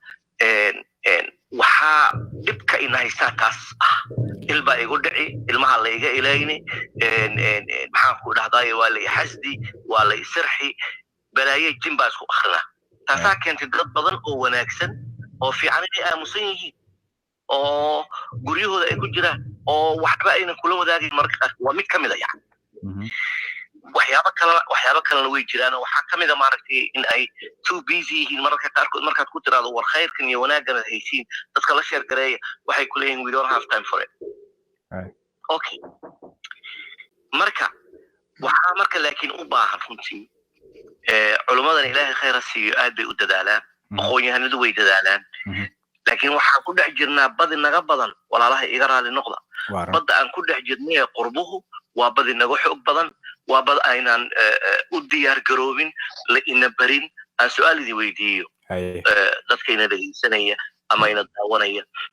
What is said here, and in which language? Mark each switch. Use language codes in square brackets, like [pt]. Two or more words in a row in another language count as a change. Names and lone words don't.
[so] waxaa dhibka in haystaa taas ah ilbaa igu dhici ilmaha la iga ilayni maxaan ku dhahdaay waa la xasdi waa la sirxi balaaye jin baa isku akhrina taasaa keentay dad badan oo wanaagsan oo fiican inay aamusan yihiin oo guryahooda ay ku jiraan oo waxba aynan kula wadaagin marka qaar waa mid ka mid ah yani waxyaabo kalena way jiraan waxaa ka mid ah maaragtay in ay [en] too busy [so] yihiin mararka qaarkood markaad ku tiraado war khayrkan iyo wanaaggan aad haysiin dadka la sheer gareeya waxay ku leeyihin [en] we don't have time for it okay [so] marka waxaa marka laakiin u baahan runtii culummadan ilaahay khayra siiyo aad bay u dadaalaan aqoon-yahanadu way dadaalaan laakiin waxaan ku dhex jirnaa badi naga badan walaalaha iga raali noqda badda aan ku dhex jirnay qurbuhu waa badi naga xoog badan waa bad aynaan u diyaar garoobin la ina barin aan su-aal idin weydiiyo dadkayna dhegeysanaya ama ina daawanaya